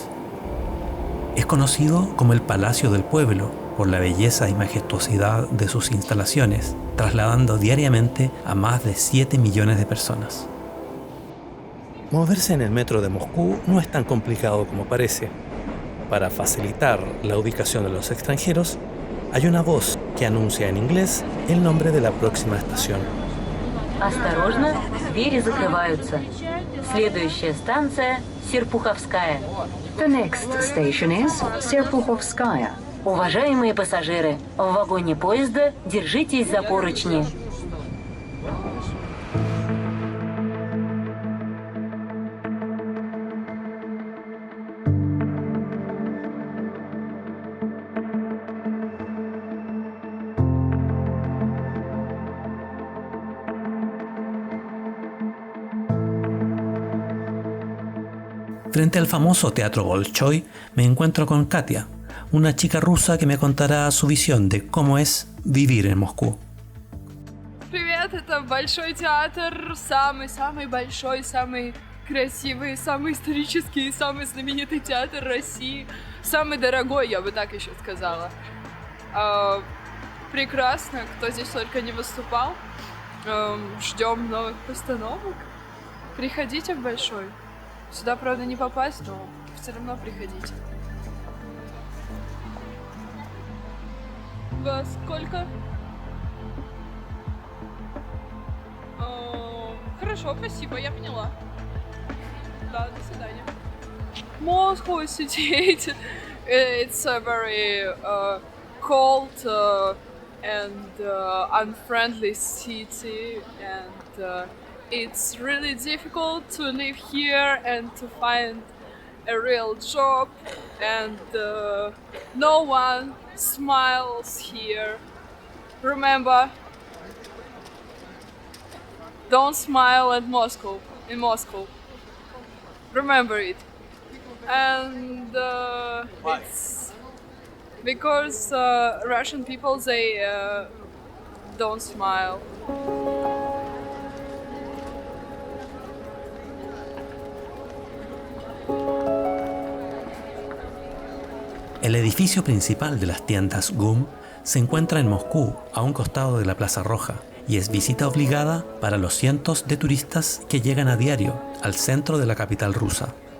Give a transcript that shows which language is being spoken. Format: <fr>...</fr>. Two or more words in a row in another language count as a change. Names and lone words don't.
<es>Es conocido como el Palacio del Pueblo por la belleza y majestuosidad de sus instalaciones, trasladando diariamente a más de 7 millones de personas. Moverse en el metro de Moscú no es tan complicado como parece. Para facilitar la ubicación de los extranjeros, hay una voz que anuncia en inglés el nombre de la próxima estación.</es> <ru>Осторожно, двери закрываются. Следующая станция Серпуховская.</ru> <en>The next station is Serpuhovskaya.</en> <ru>Уважаемые пассажиры, в вагоне поезда держитесь за поручни.</ru> <es>Frente al famoso Teatro Bolshoi me encuentro con Katia, una chica rusa que me contará su visión de cómo es vivir en Moscú.</es> <ru>Привет, это Большой театр, самый большой, самый красивый, самый исторический, самый знаменитый театр России. Самый дорогой, я бы так еще сказала. Прекрасно, кто здесь только не выступал. Ждем новых постановок. Приходите в Большой. Сюда, правда, не попасть, но все равно приходите. Во сколько? Хорошо, спасибо, я поняла. Да, до свидания.</ru> <en>Moscow City, it's a very cold and unfriendly city, and it's really difficult to live here and to find a real job, and no one smiles here. Remember, don't smile at Moscow, in Moscow. Remember it. And it's because Russian people, they don't smile.</en> <es>El edificio principal de las tiendas GUM se encuentra en Moscú, a un costado de la Plaza Roja, y es visita obligada para los cientos de turistas que llegan a diario al centro de la capital rusa.</es>